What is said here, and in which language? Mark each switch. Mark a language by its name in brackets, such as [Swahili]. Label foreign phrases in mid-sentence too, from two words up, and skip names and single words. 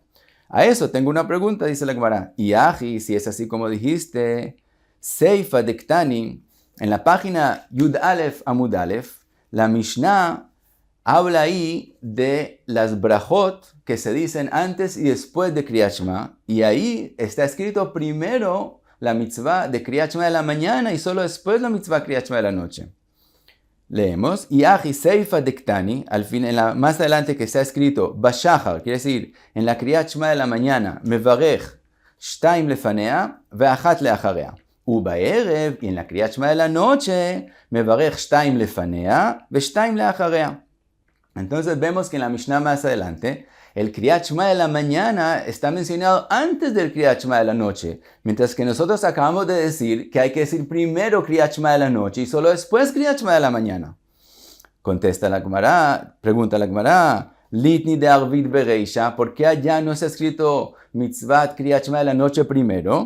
[Spanish] A eso tengo una pregunta, dice la Gemara. Y aji, si es así como dijiste, [Aramaic] סיפא דקתני, [Spanish] en la página Yud Aleph Amud Aleph, la Mishnah habla ahí de las brajot que se dicen antes y después de Kriyat Shema, y ahí está escrito primero la mitzvah de Kriyat Shema de la mañana y solo después la mitzvah Kriyat Shema de la noche. Leemos, y [Aramaic] הכי סיפא דקתני, [Spanish] al fin, más adelante que está escrito, bashachar, quiere decir, en la Kriyat Shema de la mañana, [Hebrew] מברך שתים לפניה, ואחת לאחריה. Ubaerev, [Spanish] y en la Kriyat Shema de la noche, [Hebrew] מברך שתים לפניה ושתים לאחריה. [Spanish] Entonces vemos que en la Mishnah más adelante, el Kriyat Shema de la mañana está mencionado antes del Kriyat Shema de la noche, mientras que nosotros acabamos de decir que hay que decir primero Kriyat Shema de la noche y solo después Kriyat Shema de la mañana. Contesta la Gemara, pregunta la Gemara, [Aramaic] ליתני דערבית ברישא, [Spanish] ¿por qué allá no está escrito Mitzvat Kriyat Shema de la noche primero?